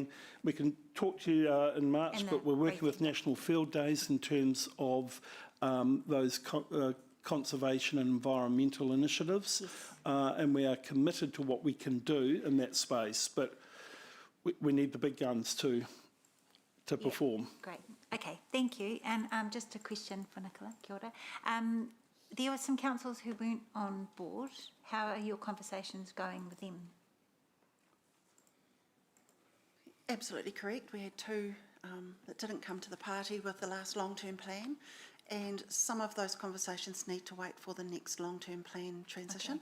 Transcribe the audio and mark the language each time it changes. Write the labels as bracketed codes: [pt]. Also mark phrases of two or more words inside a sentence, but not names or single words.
[en] We can talk to you in March, but we're working with National Field Days in terms of those conservation and environmental initiatives, and we are committed to what we can do in that space. But we need the big guns to perform. Great. Okay. Thank you. And just a question for Nicola. [mi] Kia ora. [en] There were some councils who weren't on board. How are your conversations going with them? Absolutely correct. We had two that didn't come to the party with the last long-term plan, and some of those conversations need to wait for the next long-term plan transition.